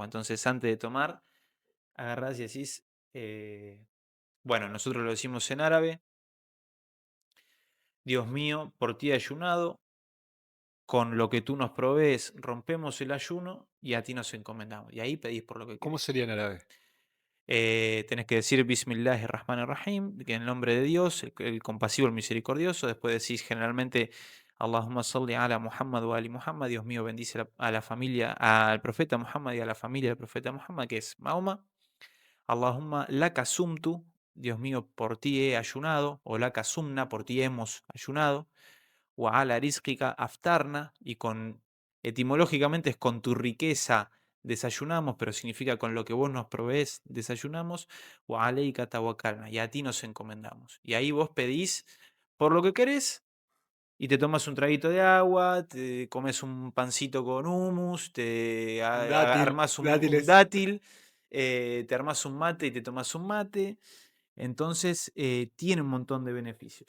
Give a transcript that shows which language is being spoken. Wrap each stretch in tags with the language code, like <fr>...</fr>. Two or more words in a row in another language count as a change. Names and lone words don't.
<es>Entonces, antes de tomar, agarrás y decís, bueno, nosotros lo decimos en árabe: Dios mío, por ti he ayunado, con lo que tú nos provees rompemos el ayuno y a ti nos encomendamos. Y ahí pedís por lo que ¿Cómo querés. sería en árabe? Tenés que decir Bismillahirrahmanirrahim, que en el nombre de Dios, el compasivo, el misericordioso. Después decís generalmente</es> <ar>اللهم صل على محمد وآل محمد.</ar> <es>Dios mío, bendice a la familia, al profeta Muhammad y a la familia del profeta Muhammad, que es Mahoma.</es> <ar>اللهم لك صمت.</ar> <es>Dios mío, por ti he ayunado. O</es> <ar>لك صمنا,</ar> <es>por ti hemos ayunado.</es> <ar>وعلى رزقك أفطرنا,</ar> <es>y con etimológicamente es con tu riqueza desayunamos, pero significa con lo que vos nos provees desayunamos.</es> <ar>وعليك توكلنا,</ar> <es>y a ti nos encomendamos. Y ahí vos pedís por lo que querés y te tomas un traguito de agua, te comes un pancito con hummus, te Un dátil, armás un dátiles. dátil, te armás un mate y te tomas un mate. Entonces, tiene un montón de beneficios.</es>